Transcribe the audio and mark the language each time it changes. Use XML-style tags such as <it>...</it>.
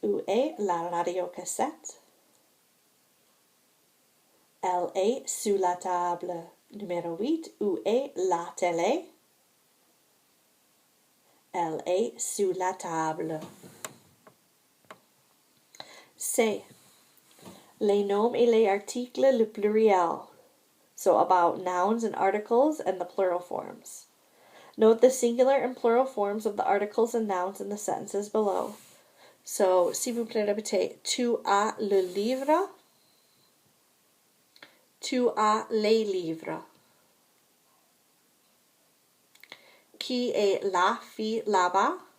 <fr>Où est la radiocassette? Elle est sous la table. Numéro 8. Où est la télé? Elle est sous la table. C. Les noms et les articles, le pluriel.</fr> <en>So about nouns and articles and the plural forms. Note the singular and plural forms of the articles and nouns in the sentences below.</en> <fr>So, s'il vous plaît, répétez. Tu as le livre. Tu as les livres. Qui est la fille là-bas?</fr>